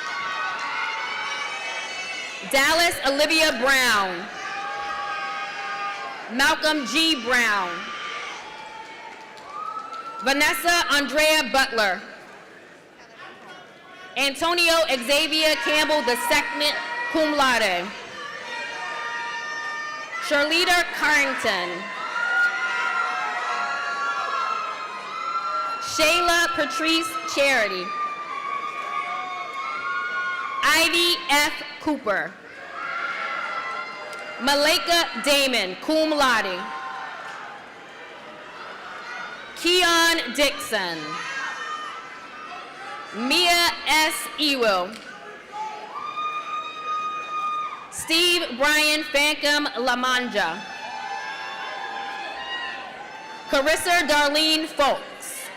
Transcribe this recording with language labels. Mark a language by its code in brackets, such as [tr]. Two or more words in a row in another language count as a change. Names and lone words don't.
[en] Dallas Olivia Brown. Malcolm G. Brown. Vanessa Andrea Butler. Antonio Xavier Campbell II, [la] cum laude. [en] Charlita Carrington. Shayla Patrice Charity. Ivy F. Cooper. Malika Damon, [la] cum laude. [en] Keon Dixon. Mia S. Ewell. Steve Brian Fankum Lamanja. Carissa Darlene Folks.